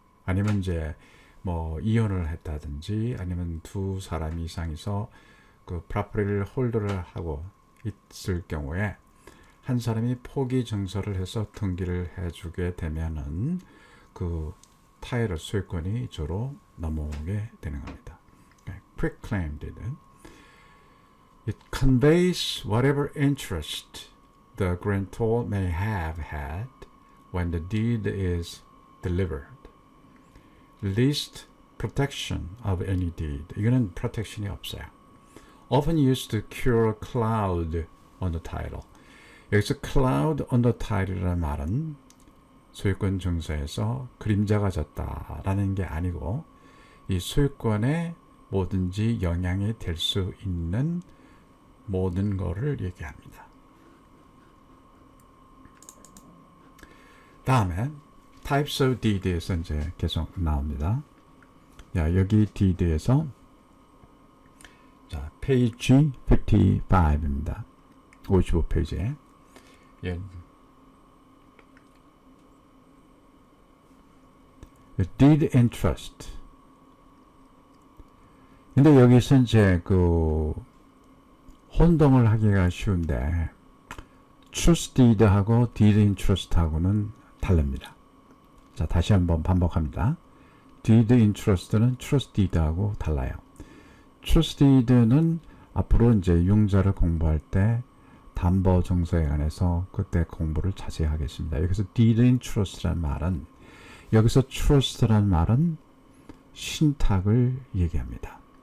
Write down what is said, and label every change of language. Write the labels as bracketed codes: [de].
[ko] 아니면 이제 뭐 이혼을 했다든지 아니면 두 사람 이상이서 그 프로퍼티를 홀더를 하고 있을 경우에 한 사람이 포기 증서를 해서 등기를 해주게 되면은 그 타일의 소유권이 이쪽으로 넘어오게 되는 겁니다. [en] Quick claim deed. It conveys whatever interest the grantor may have had when the deed is delivered. Least protection of any deed. [ko] 이거는 protection이 없어요. [en] Often used to cure cloud on the title. [ko] 여기서 cloud on the title이라는 말은 소유권 증서에서 그림자가 졌다라는 게 아니고 이 소유권에 뭐든지 영향이 될 수 있는 모든 거를 얘기합니다. 다음에 types of deed에서 이제 계속 나옵니다. 야, 여기 deed에서 자, page 55입니다. 55페이지에 예. [en] deed and trust. [ko] 근데 여기서 이제 그 혼동을 하기가 쉬운데 trust deed하고 deed in trust하고는 다릅니다. 자, 다시 한번 반복합니다. deed in trust는 trust deed하고 달라요. trust deed는 앞으로 이제 융자를 공부할 때 담보 증서에 관해서 그때 공부를 자세히 하겠습니다. 여기서 deed in trust라는 말은 여기서 trust라는 말은 신탁을 얘기합니다.